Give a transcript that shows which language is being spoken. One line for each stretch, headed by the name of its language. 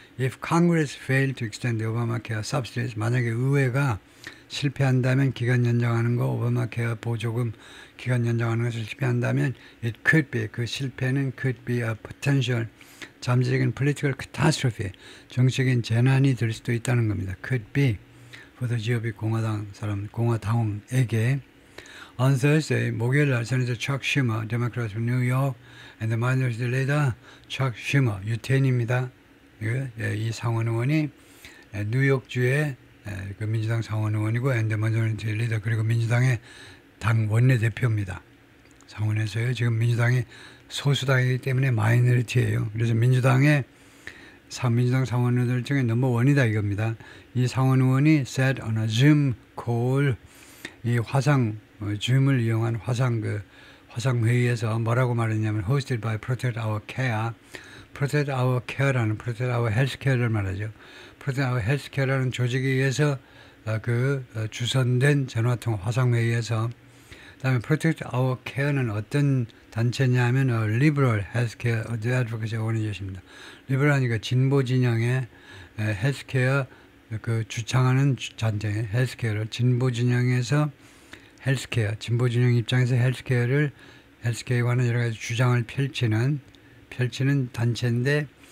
English: If Congress failed to extend the Obamacare subsidies
Korean: 만약에 의회가 실패한다면 기간 연장하는 거 오바마케어 보조금 기간 연장하는 것을 실패한다면 it could be 그 실패는
English: could be a potential
Korean: 잠재적인
English: political catastrophe
Korean: 정치적인 재난이 될 수도 있다는 겁니다.
English: could be for the GOP
Korean: 공화당에게
English: on Thursday
Korean: 목요일 날
English: Senator Chuck Schumer Democrat from New York and the minority leader Chuck Schumer 유태인입니다.
Korean: 이 상원의원이 뉴욕주의 그 민주당 상원의원이고
English: and the minority leader
Korean: 그리고 민주당의 당 원내대표입니다. 상원에서요. 지금 민주당이 소수당이기 때문에 마이너리티예요. 그래서 민주당 상원의원들 중에 넘버원이다 이겁니다. 이 상원의원이
English: said on a Zoom call
Korean: 이 줌을 이용한 화상 회의에서 뭐라고 말했냐면 hosted by Protect Our Care, Protect Our Care라는 Protect Our Healthcare를 말하죠. Protect Our Healthcare라는 조직에 의해서 주선된 전화통화 화상회의에서 그다음에 Protect Our Care는 어떤 단체냐면 Liberal Healthcare Advocacy Organization입니다. Liberal하니까 진보 진영의 헬스케어 그 주창하는 단체 헬스케어를 진보 진영에서 진보 진영 입장에서 헬스케어에 관한 여러 가지 주장을 펼치는 단체인데